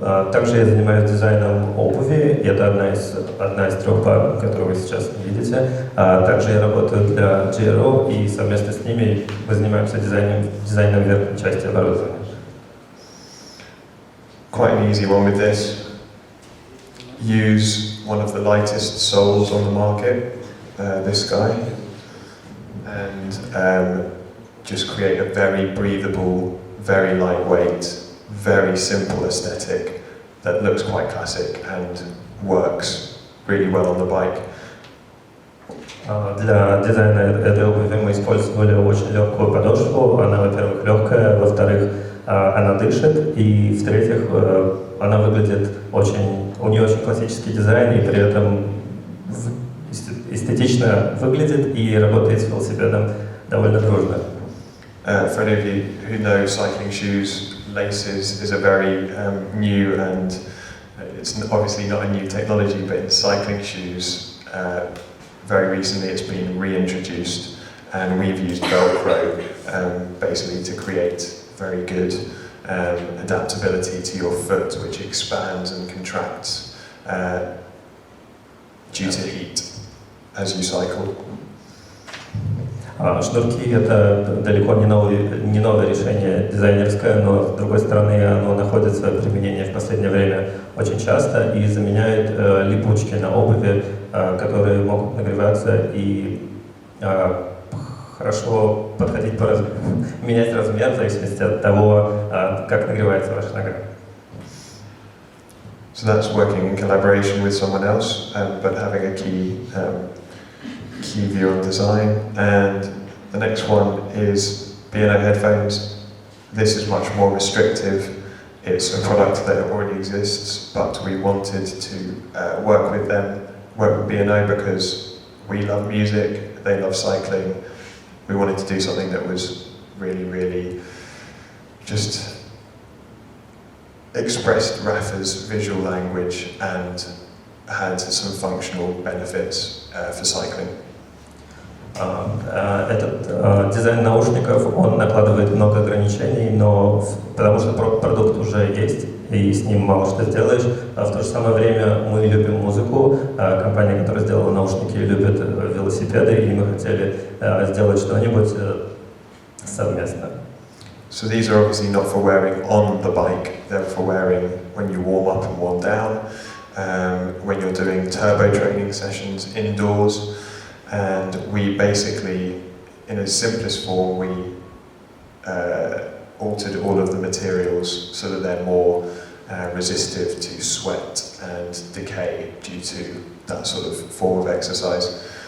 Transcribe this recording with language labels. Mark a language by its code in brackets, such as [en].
[ru] Также я занимаюсь дизайном обуви, и это одна из трех пар, которую вы сейчас видите. Также я работаю для GRO, и совместно с ними мы занимаемся дизайном верхней части оборудования. [en] Quite an easy one with this. Use one of the lightest soles on the market, this guy, and just create a very breathable, very lightweight, very simple aesthetic that looks quite classic and works really well on the bike. [ru] Для дизайна этой обуви мы использовали очень легкую подошву. Она, во-первых, легкая, во-вторых, она дышит, и в-третьих, она выглядит у нее очень классический дизайн, и при этом эстетично выглядит и работает с велосипедом довольно дружно. [en] For any of you who know cycling shoes, laces is a very new and it's obviously not a new technology, but in cycling shoes, very recently it's been reintroduced, and we've used Velcro basically to create very good adaptability to your foot, which expands and contracts due to heat as you cycle. [ru] Шнурки — это далеко не новое решение дизайнерское, но с другой стороны оно находит свое применение в последнее время очень часто и заменяет липучки на обуви, которые могут нагреваться и хорошо подходить менять размер в зависимости от того, как нагревается ваша нога. [en] So that's working in collaboration with someone else, but having a key view on design. And the next one is B&O headphones. This is much more restrictive. It's a product that already exists, but we wanted to work with B&O because we love music, they love cycling. We wanted to do something that was really, really just expressed Rapha's visual language and had some functional benefits for cycling. [ru] Этот дизайн наушников, он накладывает много ограничений, но потому что продукт уже есть, и с ним мало что сделаешь. В то же самое время мы любим музыку, компания, которая сделала наушники, любит велосипеды, и мы хотели сделать что-нибудь совместно. [en] So these are obviously not for wearing on the bike, they're for wearing when you warm up and warm down, when you're doing turbo training sessions indoors. And we basically, in its simplest form, we altered all of the materials so that they're more resistive to sweat and decay due to that sort of form of exercise.